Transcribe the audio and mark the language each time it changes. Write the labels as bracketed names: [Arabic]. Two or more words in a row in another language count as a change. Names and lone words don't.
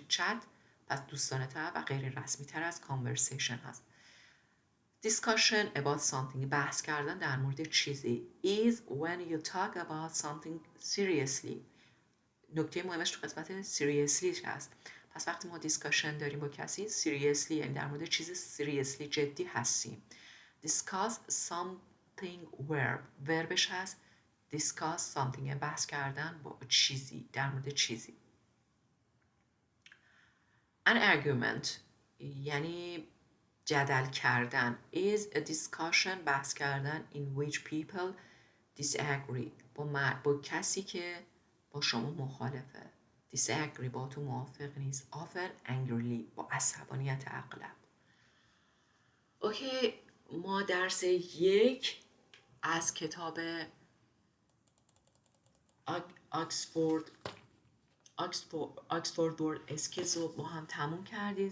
[Persian] چت پس دوستانه تر و غیر رسمی تر از کانورسیشن هست. [English] discussion about something، [Persian] بحث کردن در مورد چیزی. [English] is when you talk about something seriously. [Persian] نکته مهمش تو قسمت seriously هست. پس وقتی ما discussion داریم با کسی seriously یعنی در مورد چیز seriously جدی هستیم. [English] discuss something verbش هست discuss something، [Persian] بحث کردن با چیزی، در مورد چیزی. [English] an argument [Persian] یعنی جدل کردن. [English] is a discussion، [Persian] بحث کردن [English] in which people disagree، [Persian] با کسی که با شما مخالفه. disagree با تو موافق نیست. [English] often angrily، [Persian] با عصبانیت اغلب. اوکی، ما درس 1 از کتاب آکسفورد ورد اسکیلز رو با هم تموم کردیم.